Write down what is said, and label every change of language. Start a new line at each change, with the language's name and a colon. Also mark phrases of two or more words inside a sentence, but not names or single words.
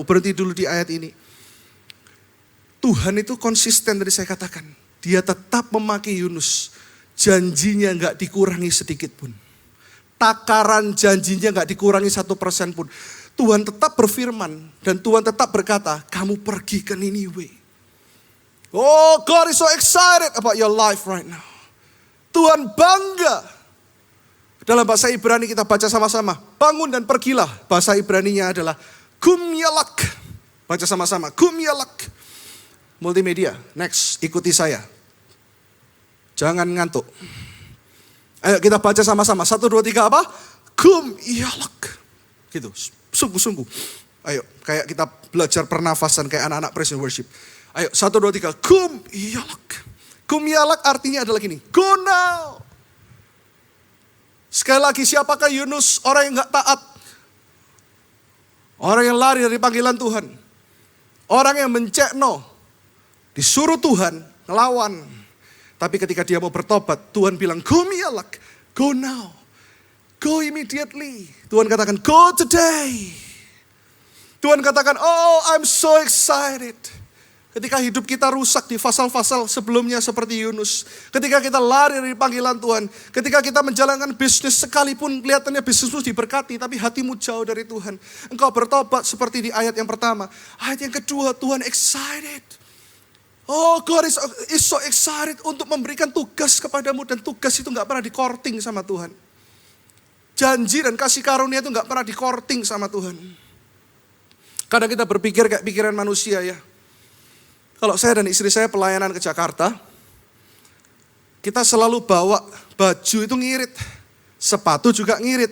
Indonesian: Berhenti dulu di ayat ini. Tuhan itu konsisten, tadi saya katakan. Dia tetap memakai Yunus. Janjinya gak dikurangi sedikit pun. Takaran janjinya gak dikurangi 1% pun. Tuhan tetap berfirman dan Tuhan tetap berkata, kamu pergi ke Niniwe.
English: Oh, God is so excited about your life right now.
Indonesian: Tuhan bangga. Dalam bahasa Ibrani kita baca sama-sama. Bangun dan pergilah. Bahasa Ibraninya adalah
Hebrew: Gum Yalak.
Indonesian: Baca sama-sama.
Hebrew: Gum Yalak.
Indonesian: Multimedia. Next, ikuti saya. Jangan ngantuk. Ayo kita baca sama-sama. 1, 2, 3 apa?
Hebrew: Gum Yalak.
Indonesian: Gitu. Sungguh-sungguh. Ayo, kayak kita belajar pernafasan kayak anak-anak
English: praise and worship.
Indonesian: Ayo, 1, 2, 3.
Hebrew: Gum Yalak. Gum Yalak
Indonesian: artinya adalah gini.
English: Go now.
Indonesian: Sekali lagi, siapakah Yunus? Orang yang gak taat. Orang yang lari dari panggilan Tuhan. Orang yang mencekno. Disuruh Tuhan, ngelawan. Tapi ketika dia mau bertobat, Tuhan bilang,
English: go Yalak, go now. Go immediately.
Indonesian: Tuhan katakan,
English: go today.
Indonesian: Tuhan katakan,
English: oh I'm so excited.
Indonesian: Ketika hidup kita rusak di fasal-fasal sebelumnya seperti Yunus. Ketika kita lari dari panggilan Tuhan. Ketika kita menjalankan bisnis sekalipun kelihatannya bisnismu diberkati. Tapi hatimu jauh dari Tuhan. Engkau bertobat seperti di ayat yang pertama. Ayat yang kedua, Tuhan excited.
English: Oh, God is so excited
Indonesian: untuk memberikan tugas kepadamu. Dan tugas itu gak pernah di-courting sama Tuhan. Janji dan kasih karunia itu gak pernah di-courting sama Tuhan. Kadang kita berpikir kayak pikiran manusia ya. Kalau saya dan istri saya pelayanan ke Jakarta, kita selalu bawa baju itu ngirit, sepatu juga ngirit.